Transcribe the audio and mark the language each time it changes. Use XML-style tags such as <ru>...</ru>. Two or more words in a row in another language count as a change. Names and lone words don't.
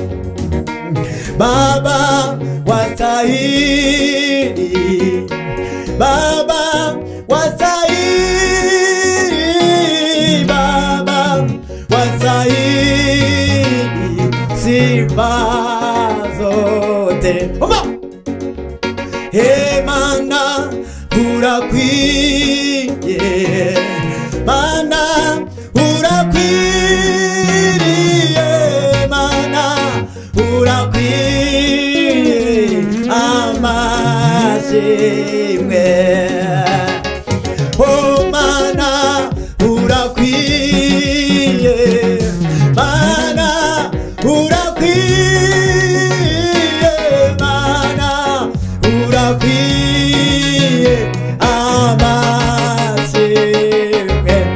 <sw>Baba wastahili, Baba wastahili, Baba wastahili sifa zote.</sw> <rw>Mana urakwiye Mana urakwiriye Mana urakwiye amashimwe Oh Mana urakwiye Mana urakwiye Mana urakwiye amashimwe</rw>